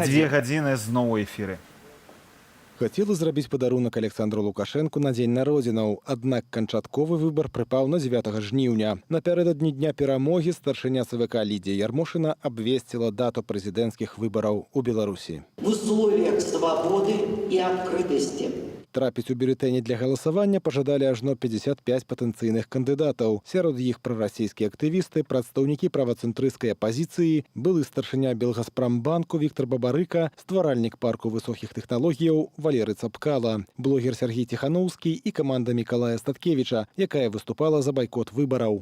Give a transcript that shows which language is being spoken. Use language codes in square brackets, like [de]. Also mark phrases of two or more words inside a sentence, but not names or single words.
[be] гадзіны зноў у эфіры. Хацела зрабіць падарунак Александру Лукашэнку на дзень народзінаў, аднак канчатковы выбар прыпаў на 9 жніўня. Напярэдадні дня перамогі старшыня ЦВК Лідія Ярмошына абвесціла дату прэзідэнцкіх выбараў у Беларусі. [ru] В условиях свободы и открытости. [be] Трапіць у бюлетэні для галасавання пажадалі ажно 55 патэнцыйных кандыдатаў. Сярод іх прарасійскія актывісты, прадстаўнікі правацэнтрысцкай апазіцыі, былы старшыня Белгазпрамбанку Віктар Бабарыка, стваральнік парку высокіх тэхналогіяў Валерый Цапкала, блогер Сергей Ціханаўскі і каманда Мікалая Статкевіча, якая выступала за байкот выбараў.